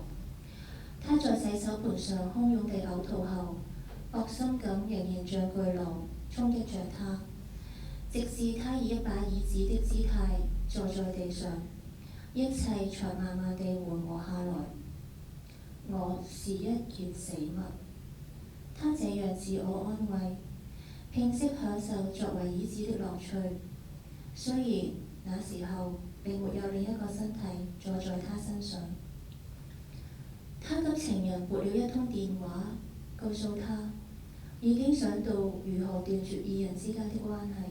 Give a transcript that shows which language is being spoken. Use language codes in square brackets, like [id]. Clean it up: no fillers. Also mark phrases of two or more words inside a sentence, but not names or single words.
[zh] 他在洗手盆上洶湧地嘔吐後，惡心感仍然像巨浪衝擊着他，直至他以一把椅子的姿態坐在地上，一切才慢慢地緩和下來。我是一件死物，他這樣自我安慰，拼息享受作為椅子的樂趣。雖然那時候並沒有另一個身體坐在他身上。他給情人撥了一通電話，告訴他已經想到如何斷絕二人之間的關係。